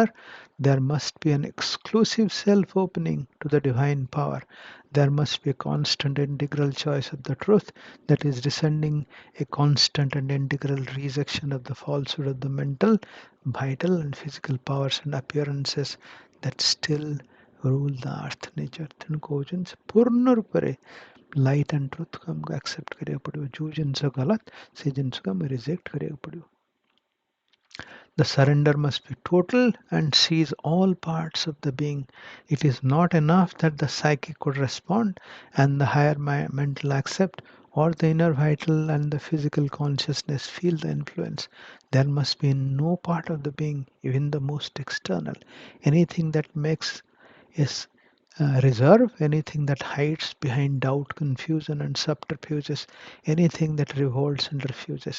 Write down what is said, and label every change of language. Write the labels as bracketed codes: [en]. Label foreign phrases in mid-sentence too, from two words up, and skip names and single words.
[en] There must be an exclusive self-opening to the divine power. There must be a constant integral choice of the truth that is descending, a constant and integral rejection of the falsehood of the mental, vital and physical powers and appearances that still rule the earth nature. [or] ତେଣୁ କହୁଛନ୍ତି ପୂର୍ଣ୍ଣ ରୂପରେ [en] light and truthକୁ [or] ଆମକୁ ଆକ୍ସେପ୍ଟ କରିବାକୁ ପଡ଼ିବ। ଯେଉଁ ଜିନିଷ ଗଲତ ସେ ଜିନିଷକୁ ଆମେ ରିଜେକ୍ଟ କରିବାକୁ ପଡ଼ିବ। [en] The surrender must be total and seize all parts of the being. It is not enough that the psyche could respond and the higher mental accept, or the inner vital and the physical consciousness feel the influence. There must be no part of the being, even the most external, anything that makes is reserve, anything that hides behind doubt, confusion, and subterfuges, anything that revolts and refuses.